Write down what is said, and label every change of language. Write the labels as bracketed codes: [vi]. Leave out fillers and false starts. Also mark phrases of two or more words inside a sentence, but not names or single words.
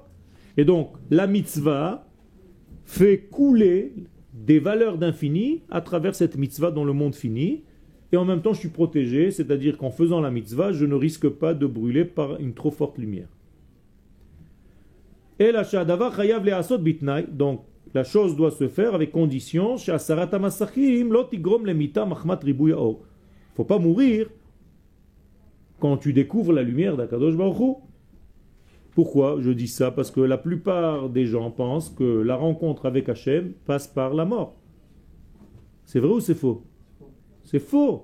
[fr] Et donc, la mitzvah fait couler des valeurs d'infini à travers cette mitzvah dans le monde fini. Et en même temps, je suis protégé, c'est-à-dire qu'en faisant la mitzvah, je ne risque pas de brûler par une trop forte lumière. [he] Et לשהדבר חייב לעשות בתנאי, [fr] donc la chose doit se faire avec condition. [he] שהסרת המסכים לא תגרום למיתה מחמת ריבוי אור. [fr] Faut pas mourir quand tu découvres la lumière d' [he] הקדוש ברוך הוא. [fr] Pourquoi je dis ça? Parce que la plupart des gens pensent que la rencontre avec Hachem passe par la mort. C'est vrai ou c'est faux? C'est faux.